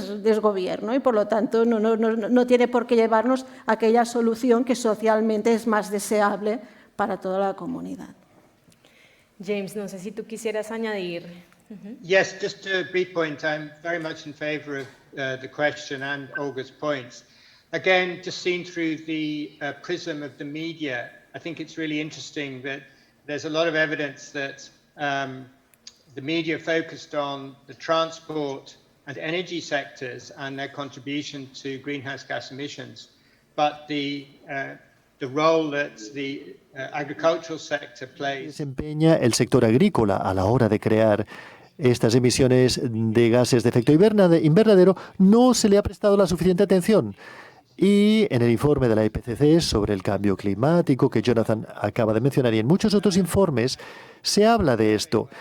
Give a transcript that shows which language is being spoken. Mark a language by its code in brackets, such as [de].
[es] Es desgobierno y por lo tanto no tiene por qué llevarnos a aquella solución que socialmente es más deseable para toda la comunidad. James, no sé si tú quisieras añadir. [en] Yes, just a brief point. I'm very much in favour of the question and Olga's points. Again, just seen through the prism of the media, I think it's really interesting that there's a lot of evidence that the media focused on the transport and energy sectors and their contribution to greenhouse gas emissions. But the role that the agricultural sector plays. [es] Desempeña el sector agrícola a la hora de crear estas emisiones de gases de efecto invernadero no se le ha prestado la suficiente atención. Y en el informe de la IPCC sobre el cambio climático que Jonathan acaba de mencionar y en muchos otros informes se habla de esto.